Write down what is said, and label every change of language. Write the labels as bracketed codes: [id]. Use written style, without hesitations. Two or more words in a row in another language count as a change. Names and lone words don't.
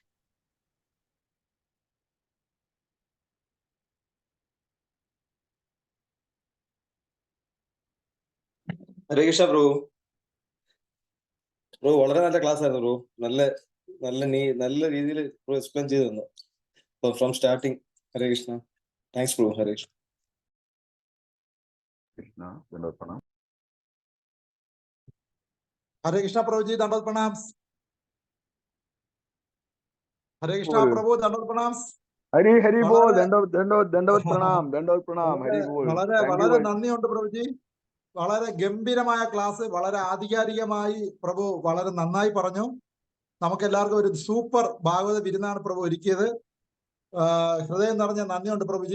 [ml] ഹരേ കൃഷ്ണ പ്രഭു. പ്രഭു വളരെ നല്ല ക്ലാസ് ആയിരുന്നു പ്രഭു. നല്ല രീതിയിൽ എക്സ്പ്ലെയിൻ ചെയ്തു തന്നു [en] from starting. [ml] ഹരേ കൃഷ്ണ. താങ്ക്സ് പ്രഭു. ഹരേ കൃഷ്ണ. കൃഷ്ണ [hi] दंडोत प्रणाम. हरे कृष्णा प्रभु जी, दंडवत प्रणाम. हरे कृष्णा प्रभु, दंडवत प्रणाम. [ml] ഹരി ഹരി ബോൾ. [hi] दंडवत प्रणाम. [ml] ഹരി ബോൾ. വളരെ നന്ദിയുണ്ട് പ്രഭുജി. വളരെ ഗംഭീരമായ ക്ലാസ്, വളരെ ആധികാരികമായി പ്രഭു വളരെ നന്നായി പറഞ്ഞു. നമുക്ക് എല്ലാവർക്കും ഒരു സൂപ്പർ ഭാഗവത വിരുന്നാണ് പ്രഭു ഒരുക്കിയത്. ഹൃദയം നിറഞ്ഞ നന്ദിയുണ്ട് പ്രഭുജി.